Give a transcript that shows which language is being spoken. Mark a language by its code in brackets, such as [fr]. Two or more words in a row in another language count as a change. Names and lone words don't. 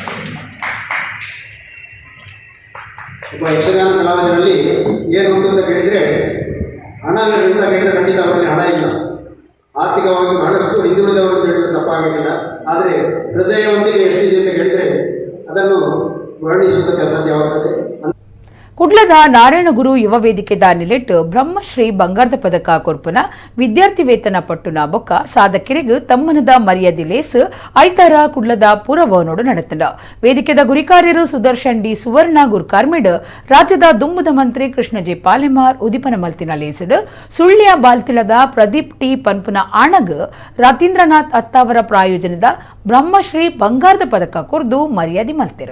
[kn] ಒಬ್ಬ ಯಕ್ಷಗಾನ ಕಲಾವಿದರಲ್ಲಿ ಏನು ಉಂಟು ಅಂತ ಕೇಳಿದರೆ ಹಣ ಅಂತ ಕೇಳಿದರೆ ಖಂಡಿತ ಅವರಿಗೆ ಹಣ ಇಲ್ಲ. ಆರ್ಥಿಕವಾಗಿ ಬಹಳಷ್ಟು ಹಿಂದುಳಿದವರು ಅಂತ ಹೇಳಿದರೆ ತಪ್ಪಾಗಲಿಲ್ಲ. ಆದರೆ ಹೃದಯವಂತಿಕೆ ಎಷ್ಟಿದೆ ಅಂತ ಕೇಳಿದರೆ ಅದನ್ನು ವರ್ಣಿಸುವುದಕ್ಕೆ ಅಸಾಧ್ಯವಾಗುತ್ತದೆ. [tcy] ಕುಡ್ಲದ ನಾರಾಯಣಗುರು ಯುವ ವೇದಿಕೆದ ನಿಲೆಟ್ ಬ್ರಹ್ಮಶ್ರೀ ಬಂಗಾರದ ಪದಕ ಕೊರ್ಪುನ ವಿದ್ಯಾರ್ಥಿ ವೇತನ ಪಟ್ಟುನ ಬೊಕ್ಕ ಸಾಧಕರಿಗೆ ತಮ್ಮನದ ಮರ್ಯಾದೆ ಲೇಸ್ ಐತಾರ ಕುಡ್ಲದ ಪೂರಭವನೋಡು ನಡೆತಂಡ. ವೇದಿಕೆದ ಗುರಿಕಾರ್ಯರು ಸುದರ್ಶನ್ ಡಿ ಸುವರ್ಣ ಗುರ್ಕಾರ್ಮಿಡ್ ರಾಜ್ಯದ ದುಂಬುದ ಮಂತ್ರಿ ಕೃಷ್ಣ ಜೆ ಪಾಲೆಮಾರ್ ಉದಿಪನ ಮಲ್ತಿನ ಲೇಸಿಡ್ ಸುಳ್ಯ ಬಾಲ್ತಿಳದ ಪ್ರದೀಪ್ ಟಿ ಪನ್ಪುನ ಆಣಗ್ ರತೀಂದ್ರನಾಥ್ ಅತ್ತಾವರ ಪ್ರಾಯೋಜನದ ಬ್ರಹ್ಮಶ್ರೀ ಬಂಗಾರದ ಪದಕ ಕೊರ್ದು ಮರ್ಯಾದೆ ಮಲ್ತಿರು.